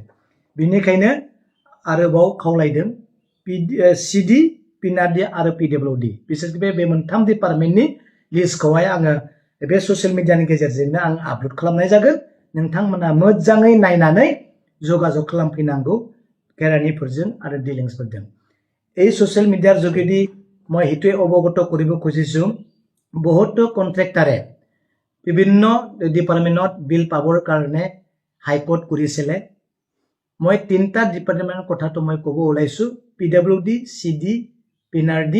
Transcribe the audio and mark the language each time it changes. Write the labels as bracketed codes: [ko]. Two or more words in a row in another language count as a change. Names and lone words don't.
[brx] बेनिखायनो आरोबाव खावलायदों सिडि, पिनारडि आरो पिडाब्लिउडि बिसोर बे मोनथाम डिपार्टमेन्टनि लिस्टखौहाय आङो बे [en] social media [brx] गेजेरजोंनो आं आपल'ड खालामनाय जागोन। नोंथांमोना मोजाङै नायनानै जगाजग खालामफैनांगौ केरानिफोरजों आरो डिलिंसफोरजों। [as] এই [en] social media [as] যোগেদি মই সেইটোৱে অৱগত কৰিব খুজিছো, বহুতো কন্ট্ৰেক্টাৰে বিভিন্ন ডিপাৰ্টমেণ্টত বিল পাবৰ কাৰণে হাইকোৰ্ট কৰিছিলে। মই তিনিটা ডিপাৰ্টমেণ্টৰ কথাটো মই ক'ব ওলাইছো, পিডব্লিউডি, সিডি, পিনাৰডি।